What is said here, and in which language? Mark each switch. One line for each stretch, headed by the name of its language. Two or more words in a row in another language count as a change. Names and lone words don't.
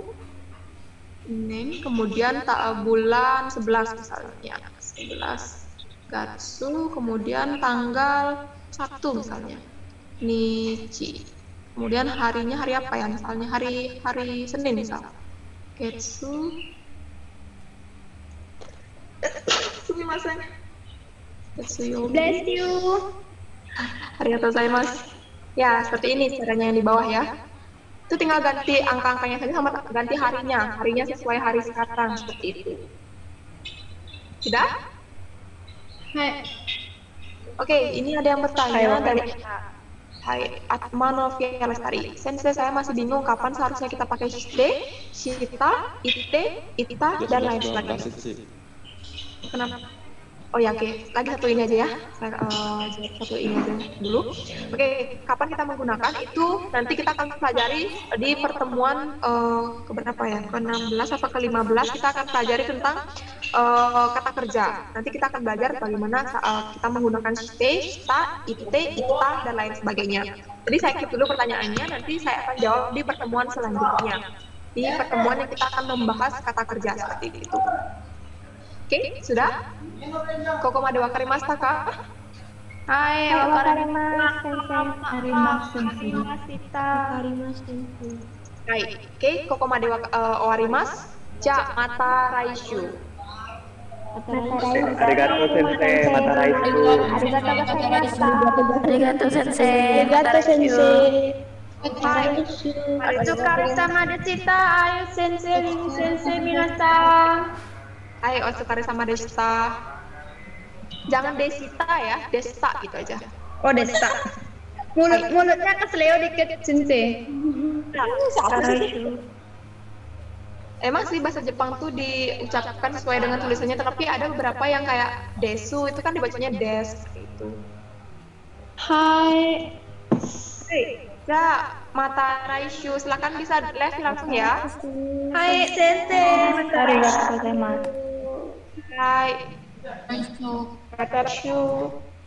Indonesian: Neng, kemudian bulan 11 misalnya, 11 Gatsu, kemudian tanggal 1 misalnya, Nichi, kemudian harinya hari apa ya, misalnya hari Senin misalnya, Getsu,
Japanese: すみません、月曜日.
English: Bless you.
Japanese: ありがとうございます.
Indonesian: Ya, seperti ini caranya yang di bawah ya. Itu tinggal ganti angka-angkanya saja sama ganti harinya sesuai hari sekarang, seperti itu. Sudah? Hai. Oke, ini ada yang bertanya dari Hai, Atma Novia Lestari. Sensei, saya masih bingung kapan seharusnya kita pakai
Japanese: して、した, いて、いた,
Indonesian: dan lain sebagainya. Kenapa? Oh ya, oke. Lagi satu ini aja ya. Saya jawab satu ini aja dulu. Oke, kapan kita menggunakan itu nanti kita akan pelajari di pertemuan keberapa ya? Ke-16 atau ke-15 kita akan pelajari tentang kata kerja. Nanti kita akan belajar bagaimana kita menggunakan
Japanese: して、した, いて、いた,
Indonesian: dan lain sebagainya. Jadi saya keep dulu pertanyaannya, nanti saya akan jawab di pertemuan selanjutnya. Di pertemuan yang kita akan membahas kata kerja seperti itu. Oke, sudah?
Japanese: ここまで分かりました
Indonesian: kah?
Japanese: はい、はい、oke、ここまでわります. じゃ、また来週. ありがとう先生、また来週. ありがとう先生. ありがとう先生. Hai, お疲れ様でした。Ayo 先生、先生皆さん. Hai, お疲れ様でした.
Indonesian: Jangan desita ya, desta gitu aja. Oh, desta. Mulutnya kesleo dikit sensei. Emang sih bahasa Jepang tuh diucapkan sesuai dengan tulisannya, tapi ada beberapa yang kayak desu itu kan dibacanya des gitu. Hai. Ya,
Japanese: また来週,
Indonesian: silakan bisa live langsung ya.
Japanese: はい先生. ありがとうございます. Hai. Raishu. また来週.